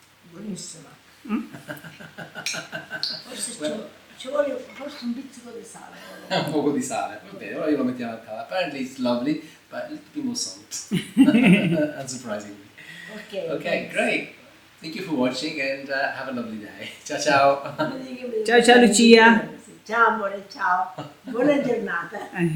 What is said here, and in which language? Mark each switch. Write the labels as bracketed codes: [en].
[it] Buonissima. Forse ci vuole forse un pizzico di sale. Un poco di sale, va bene, ora io lo mettiamo a tavola. [en] Apparently it's lovely, but a little bit more salt. Unsurprisingly. Okay, great. Thank you for watching and have a lovely day. [it] Ciao ciao. Ciao ciao Lucia. Ciao amore, ciao. Buona giornata.